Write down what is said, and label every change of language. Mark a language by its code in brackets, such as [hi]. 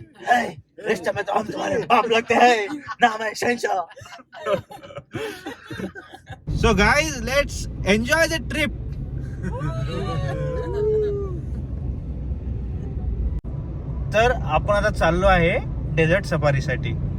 [hi] Hey, रिश्ते में तो हम तुम्हारे बाप लगते हैं, नाम है शहंशाह. [en] So guys, let's enjoy the trip. [mr] तर आपण आता चाललो आहे डेझर्ट सफारी साठी.